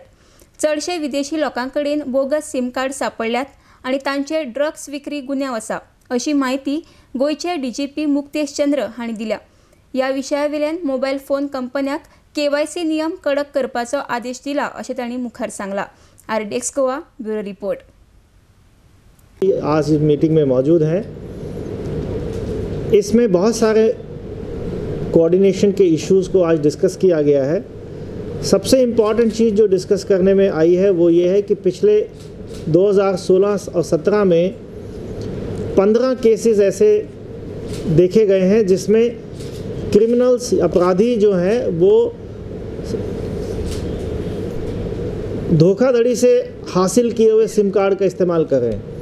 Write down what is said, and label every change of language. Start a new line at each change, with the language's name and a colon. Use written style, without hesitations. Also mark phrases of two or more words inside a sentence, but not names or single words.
Konkani: चडशे विदेशी लोकांकडेन बोगस
English: SIM card
Konkani: सांपडल्यात आनी तांचे ड्रग्स विक्री गुन्यांव आसा, अशी माहिती गोंयचे DGP मुक्तेश चंद्र हांणी दिल्या। ह्या विशयावेल्यान मोबायल फोन कंपन्यांक KYC नियम कडक करपाचो आदेश दिला, अशें तांणी मुखार सांगला। RDX गोवा ब्युरो रिपोर्ट।
Hindi: आज इस मीटिंग में मौजूद हैं। इसमें बहुत सारे कोऑर्डिनेशन के इश्यूज़ को आज डिस्कस किया गया है। सबसे इम्पॉर्टेंट चीज़ जो डिस्कस करने में आई है वो ये है कि पिछले 2016 और 17 में 15 केसेस ऐसे देखे गए हैं जिसमें क्रिमिनल्स अपराधी जो हैं वो धोखाधड़ी से हासिल किए हुए
English: SIM card
Hindi: का इस्तेमाल कर रहे हैं।